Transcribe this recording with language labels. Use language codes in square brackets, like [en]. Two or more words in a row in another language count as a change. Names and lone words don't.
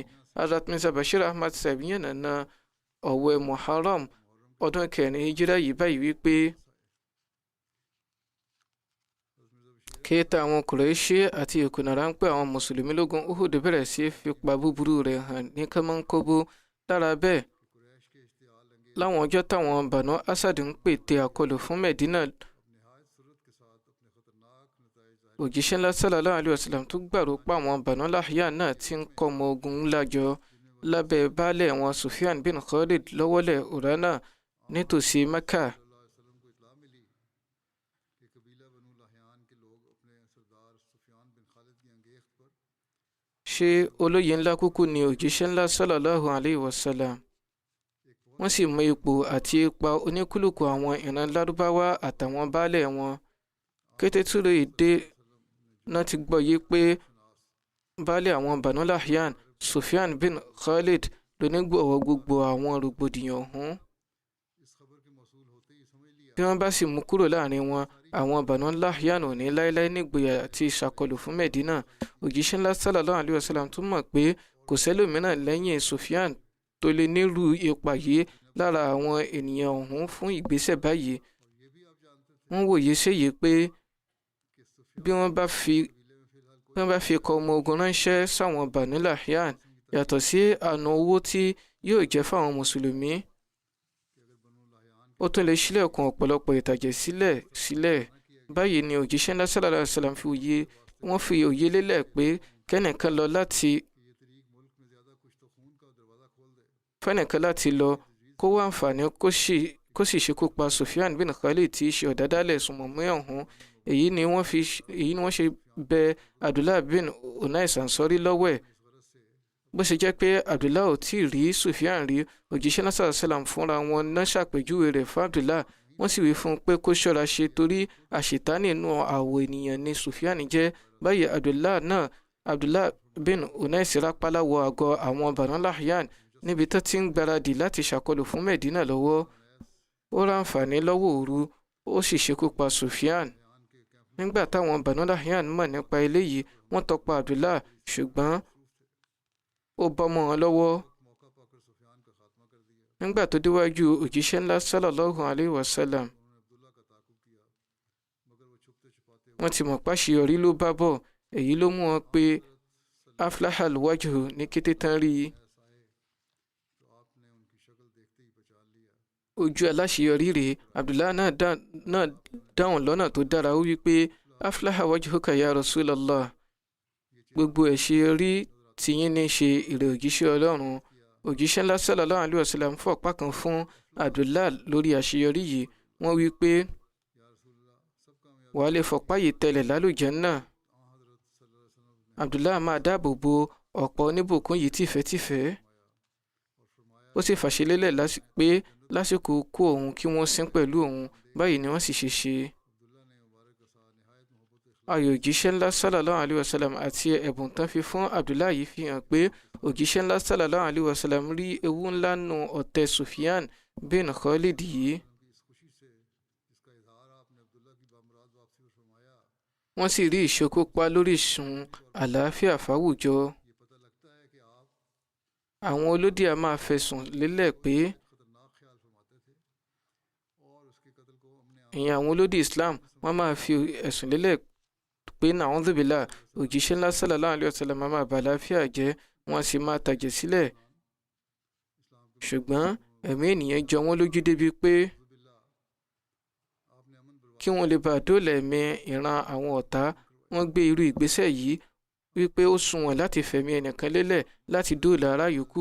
[yo] Hazrat Mirza Bashir Ahmad Sahib yànnàná ọ̀wẹ̀ Muharram ọdún 4 hijira yìí báyìí wípé kéèta àwọn Kùrẹ́ṣì àti ìkùnà ráńpẹ́ àwọn mùsùlùmí lógun Uhud bẹ̀rẹ̀ sí fipá búburú rẹ̀ hàn ní kánmọ́nkóbó. lára bẹ́ẹ̀, láwọn ọjọ́ táwọn Banu Asad ń pète àkọlù fún Medina, òjíṣẹ́ ńlá [ar] صلى الله عليه وسلم [yo] tó gbàrò pa àwọn Banu Lahyan náà tí ń kọ́ ọmọ ogun ńlá jọ lábẹ́ baálẹ̀ wọn Sufyan bin Khalid lọ́wọ́lẹ̀ Urana nítòsí Mecca. ṣé olóyè ńlá kúkú ni òjíṣẹ́ ńlá [ar] صلى الله عليه وسلم. [yo] wọ́n sì mọ ipò àti ipa oníkúlùkù àwọn ìran lárúbáwá àtàwọn baálẹ̀ wọn. kété túrò èdè náà ti gbọ́ yé pé baálẹ̀ àwọn Banu Lahyan Sufyan bin Khalid lónígbọ̀wọ́ gbogbo àwọn rògbòdìyàn ọ̀hún. bí wọ́n bá sì mú kúrò láàrin wọn, àwọn Banu Lahyan ò ní láéláé nígboyà àti ìṣàkọlù fún Medina. òjíṣẹ́ ńlá [ar] صلى الله عليه وسلم [yo] tún mọ̀ pé kò sẹ́lòmíràn lẹ́yìn Sufyan tó lè nírú ipa yìí lára àwọn ènìyàn ọ̀hún fún ìgbésẹ̀ báyìí. wọ́n wòye séyìí pé bí wọ́n bá fi kọ ọmọ ogun ránṣẹ́ sáwọn Banu Lahyan yàtọ̀ sí àna owó tí yóò jẹ́ fáwọn mùsùlùmí, ó tún lè ṣílẹ̀kùn ọ̀pọ̀lọpọ̀ ìtàjẹ̀ sílẹ̀. báyìí ni òjíṣẹ́ ńlá [ar] صلى الله عليه وسلم [yo] wọ́n fi òye lélẹ̀ pé kẹ́nìkan láti lọ kó wá àǹfààní kó sì ṣekú pa Sufyan bin Khalid tí í ṣe ọ̀dádálẹ̀ sùnmọ̀mí ọ̀hún. èyí ni wọ́n ṣe bẹ Abdullah bin Unais Ansari lọ́wọ́ ẹ̀. bó ṣe jẹ́ pé Abdullah ò tí ì rí Sufyan rí, òjíṣẹ́ náà [ar] صلى الله عليه وسلم [yo] fúnra wọn náà ṣàpèjúwe rẹ̀ fún Abdullah. wọ́n sì wí fún un pé kó ṣọ́ra ṣe torí àṣetánì inú àwọ̀ ènìyàn ni Sufyan jẹ́. báyìí Abdullah bin Unais rápálá wọ àgọ́ àwọn Banu Lahyan níbi tó ti ń gbáradì láti ṣàkọlù fún Medina lọ́wọ́. ó ráǹfààní lọ́wọ́ òru, ó sì ṣekú pa Sufyan. nígbà táwọn Banu Lahyan mọ̀ nípa eléyìí, wọ́n tọpa Abdullah, ṣùgbọ́n ó bọ́ mọ́ wọn lọ́wọ́. nígbà tó déwájú òjíṣẹ́ ńlá [ar] صلى الله عليه وسلم, [yo] wọ́n ti mọ̀ páṣeyọrí ló bá bọ̀. èyí ló mú wọn pé [ar] أفلح الوجه [yo] ní kété tán rí i. ojú aláṣeyọrí rèé. Abdullah náà dáhùn lọ́nà tó dára, ó wí pé [ar] أفلح وجهك يا رسول الله, [yo] gbogbo àṣeyọrí tiyín ní ṣe ìrẹ̀ òjíṣẹ́ Ọlọ́run. òjíṣẹ́ ńlá [ar] صلى الله عليه وسلم [yo] fọ̀pá kan fún Abdullah lórí àṣeyọrí yìí. wọ́n wí pé wàá lè fọ̀pá yìí tẹ̀lẹ̀ lálùjánnà. Abdullah máa dáàbò bo ọ̀pọ̀ oníbùkún yìí tìfẹ́tìfẹ́. ó sì fàṣẹlélẹ̀ pé lásìkò kú òun kí wọ́n sin pẹ̀lú òun. báyìí ni wọ́n sì ṣe. ayọ̀ òjíṣẹ́ ńlá [ar] صلى الله عليه وسلم [yo] àti ẹ̀bùn tán fi fún Abdullah yìí fi hàn pé òjíṣẹ́ ńlá [ar] صلى الله عليه وسلم [yo] rí ewu ńlá nù ọ̀tẹ̀ Sufyan bin Khalid yìí. wọ́n sì rí ìṣekúpa lórí ìsun àlàáfíà fáwùjọ. àwọn olódì a máa fẹ̀sùn lélẹ̀ pé àwọn olódì Islam wọ́n máa fi ẹ̀sùn lélẹ̀ pé [ar] نعوذ بالله [yo] òjíṣẹ́ ńlá [ar] صلى الله عليه وسلم [yo] máa bà àlàáfíà jẹ́, wọ́n sì máa tàjẹ̀ sílẹ̀. ṣùgbọ́n ẹ̀mí ènìyàn jọ wọ́n lójú débi pé kí wọ́n lè bá dóòlà ẹ̀mí ìran àwọn ọ̀tá. Wọ́n gbé irú ìgbésẹ̀ yìí wípé ó sunwọ̀n láti fẹ̀mí ẹnìkan lélẹ̀ láti dóòlà ará yòókù.